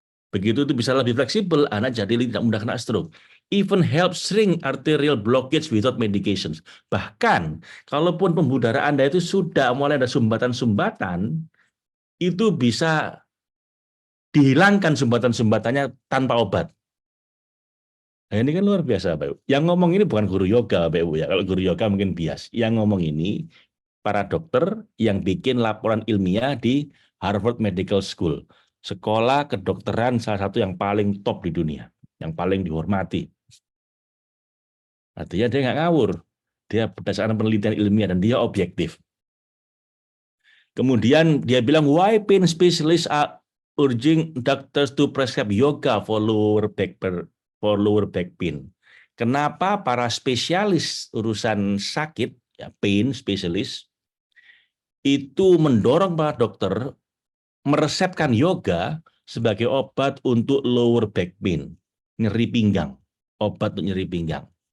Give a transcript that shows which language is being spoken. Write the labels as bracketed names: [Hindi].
[Indonesian] Begitu itu bisa lebih fleksibel, Anda jadi tidak mudah kena stroke. [English] Even help shrink arterial blockage without medications. [Indonesian] Bahkan, kalaupun pembuluh darah Anda itu sudah mulai ada sumbatan-sumbatan, itu bisa dihilangkan sumbatan-sumbatannya tanpa obat. Nah, ini kan luar biasa, Pak Ibu. Yang ngomong ini bukan guru yoga, Pak Ibu ya. Kalau guru yoga mungkin bias. Yang ngomong ini para dokter yang bikin laporan ilmiah di Harvard Medical School. Sekolah kedokteran salah satu yang paling top di dunia, yang paling dihormati. Artinya dia nggak ngawur. Dia berdasarkan penelitian ilmiah dan dia objektif. Kemudian dia bilang, [English] why pain specialists are urging doctors to prescribe yoga for lower back pain. [Indonesian] Kenapa para spesialis urusan sakit, ya, pain specialist, itu mendorong para dokter meresepkan yoga sebagai obat untuk [English] lower back pain, [Indonesian] nyeri pinggang, obat untuk nyeri pinggang.